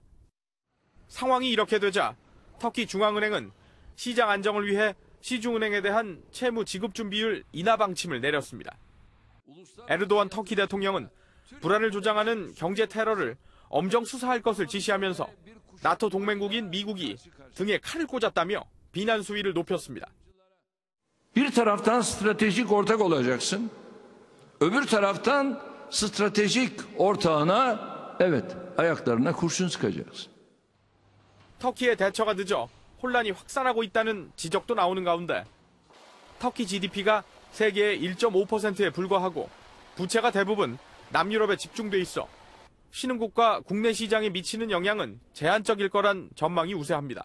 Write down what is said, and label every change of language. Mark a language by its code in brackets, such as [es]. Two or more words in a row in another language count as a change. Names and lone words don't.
[ko] 상황이 이렇게 되자 터키 중앙은행은 시장 안정을 위해 시중은행에 대한 채무 지급 준비율 인하 방침을 내렸습니다. 에르도안 터키 대통령은 불안을 조장하는 경제 테러를 엄정 수사할 것을 지시하면서 나토 동맹국인 미국이 등에 칼을 꽂았다며 비난 수위를 높였습니다. [tr] Bir taraftan stratejik ortak olacaksın. Öbür taraftan stratejik ortağına evet ayaklarına kurşun sıkacaksın. [ko] 터키의 대처가 늦어 혼란이 확산하고 있다는 지적도 나오는 가운데 터키 GDP가 세계의 1.5%에 불과하고 부채가 대부분 남유럽에 집중돼 있어 신흥국가 국내 시장에 미치는 영향은 제한적일 거란 전망이 우세합니다.